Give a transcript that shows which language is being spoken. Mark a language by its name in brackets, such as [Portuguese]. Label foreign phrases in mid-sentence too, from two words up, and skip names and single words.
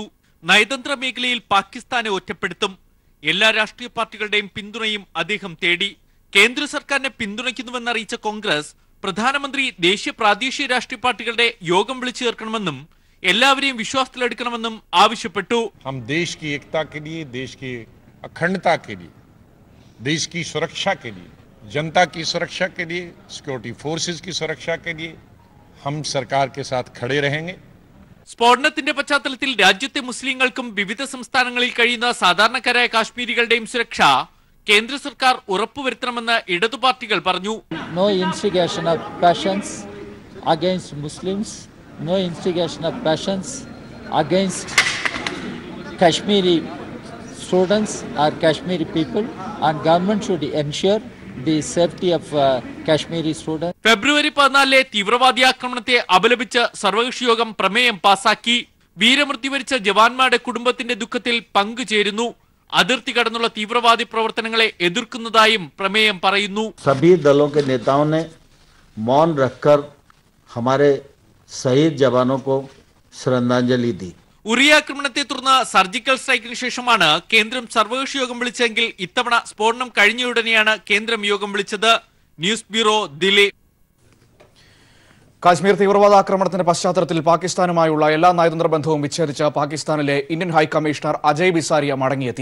[Malayalam] നയതന്ത്ര മേഖലയിൽ പാകിസ്ഥാനെ ഒറ്റപ്പെടുത്തും. എല്ലാ രാഷ്ട്രീയ പാർട്ടികളുടെയും പിന്തുണയും അദ്ദേഹം തേടി. കേന്ദ്ര സർക്കാരിനെ പിന്തുണയ്ക്കുന്നുവെന്നറിയിച്ച കോൺഗ്രസ് പ്രധാനമന്ത്രി ദേശീയ പ്രാദേശിക രാഷ്ട്രീയ പാർട്ടികളുടെ യോഗം വിളിച്ചു ചേർക്കണമെന്നും എല്ലാവരെയും വിശ്വാസത്തിലെടുക്കണമെന്നും ആവശ്യപ്പെട്ടു. [Hindi] हम देश की एकता के लिए, देश की अखंडता के लिए, देश की सुरक्षा के लिए, जनता की सुरक्षा के लिए, [English] security forces [Hindi] की सुरक्षा के लिए हम सरकार के साथ खड़े रहेंगे. [Malayalam] സ്ഫോടനത്തിന്റെ പശ്ചാത്തലത്തിൽ രാജ്യത്തെ മുസ്ലിങ്ങൾക്കും വിവിധ സംസ്ഥാനങ്ങളിൽ കഴിയുന്ന സാധാരണക്കാരായ കാശ്മീരികളുടെയും സുരക്ഷ കേന്ദ്ര സർക്കാർ ഉറപ്പുവരുത്തണമെന്ന് ഇടതു പാർട്ടികൾ പറഞ്ഞു. [English] No instigation of passions against Muslims, no instigation of passions against Kashmiri students or Kashmiri people, and government should ensure the safety of Kashmiri students. [Malayalam] ഫെബ്രുവരി 14 തീവ്രവാദി ആക്രമണത്തെ അപലപിച്ച് സർവകക്ഷി യോഗം പ്രമേയം പാസാക്കി. വീരമൃത്യു വരിച്ച ജവാന്മാരുടെ കുടുംബത്തിന്റെ ദുഃഖത്തിൽ പങ്കുചേരുന്നു. അതിർത്തി കടന്നുള്ള തീവ്രവാദി പ്രവർത്തനങ്ങളെ എതിർക്കുന്നതായും പ്രമേയം പറയുന്നു. [Hindi] सभी दलों के नेताओं ने मौन रखकर हमारे शहीद जवानों को श्रद्धांजलि दी. [Malayalam] ഉറി ആക്രമണത്തെ തുടർന്ന് [English] surgical strike [Malayalam] ശേഷമാണ് കേന്ദ്രം സർവകക്ഷി യോഗം വിളിച്ചെങ്കിൽ ഇത്തവണ സ്ഫോടനം കഴിഞ്ഞയുടനെയാണ് കേന്ദ്രം യോഗം വിളിച്ചത്. [English] News Bureau, ദില്ലി. [Malayalam] കാശ്മീർ തീവ്രവാദാക്രമണത്തിന്റെ പശ്ചാത്തലത്തിൽ പാകിസ്ഥാനുമായുള്ള എല്ലാ നയതന്ത്ര ബന്ധവും വിച്ഛേദിച്ച പാകിസ്ഥാനിലെ ഇന്ത്യൻ ഹൈക്കമ്മീഷണർ അജയ് ബിസാരിയ മടങ്ങിയെത്തി.